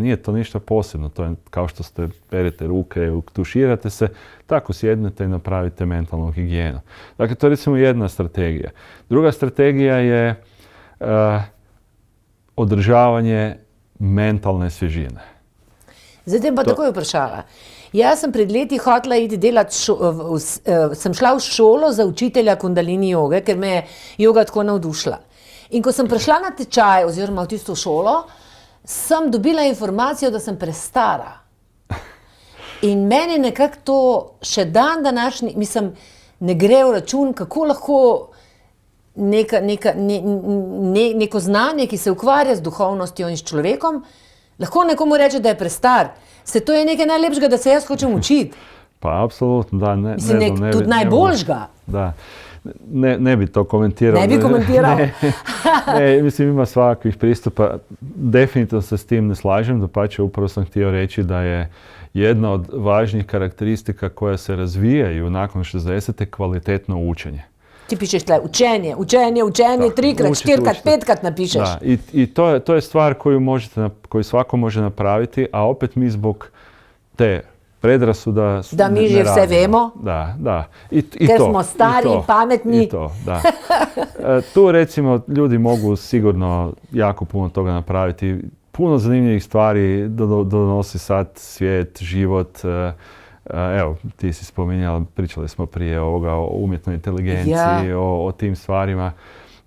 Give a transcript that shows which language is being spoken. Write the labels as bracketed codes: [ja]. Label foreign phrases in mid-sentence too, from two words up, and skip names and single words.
[hr] Nije to ništa posebno. To je kao što perete ruke, tuširate se, tako sjednete i napravite mentalnu higijenu. Dakle, to je recimo jedna strategija. Druga strategija je održavanje mentalne svježine. [sl] Zdaj pa takoj vprašala. Jaz sem pred leti hotela iti delati, sem šla v šolo za učitelja kundalini joge, ker me je joga tako navdušila. In ko sem prišla na tečaj oziroma v tisto šolo, sem dobila informacijo, da sem prestara. In meni nekako to še dan današnji, mislim, ne gre v račun, kako lahko neko znanje, ki se ukvarja z duhovnostjo in s človekom, lahko nekomu reče, da je prestar. Se to je nekaj najlepšega, da se jaz hočem učiti. [hr] Pa, apsolutno, da. [sl] Mislim, tudi najboljšega. [hr] Da. Ne bi to komentirao. Ne bi komentirao? Ne, mislim, ima svakakvih pristupa. Definitivno se s tim ne slažem. Dapače, upravo sam htio reći da je jedna od važnijih karakteristika koja se razvijaju nakon 60. kvalitetno učenje. [sl] Ti pišeš tle, učenje, 3-krat, 4-krat, 5-krat napišeš. [hr] Da, i to je stvar koju svako može napraviti, a opet mi zbog te predrasuda [sl] da mi že vse vemo. Da. Ker smo stari i pametni. [hr] I to, da. Tu recimo ljudi mogu sigurno jako puno toga napraviti. Puno zanimljivih stvari donosi sad svijet, život. Evo, ti si spominjala, pričali smo prije ovoga o umjetnoj inteligenciji, o tim stvarima.